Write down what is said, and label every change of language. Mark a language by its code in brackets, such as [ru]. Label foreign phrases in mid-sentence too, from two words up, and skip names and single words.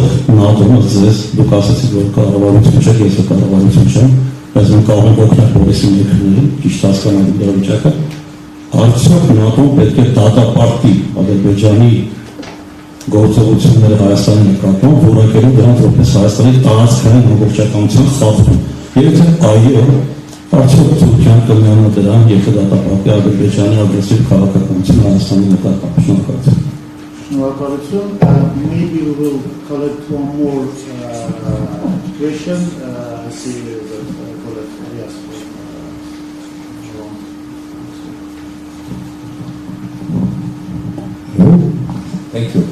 [hy] ՆԱՏՕ-ն ձեզ դուք ասացիք, որ կառավարություն չէ, ես կառավարություն չեմ, բայց մենք կարող ենք օգնել բոլորի երկրներին, ճիշտ հասկանալու իրավիճակը, արդյոք ՆԱՏՕ-ն պետք է դատապարտի Ադրբեջանի գործողությունները Հայաստանի նկատմամբ, որակելով դրանց որպես Հայաստանի տարածքային ամբողջականության խախտում։ Եվ թե այո, արդյոք Թուրքիան կմիանա դրան եւ կդատապարտի Ադրբեջանի ագրեսիվ քաղաքականությունը Հայաստանի նկատմամբ։ Շնորհակալություն։ [en] Maybe we will collect one more question. See collect yes. Thank you.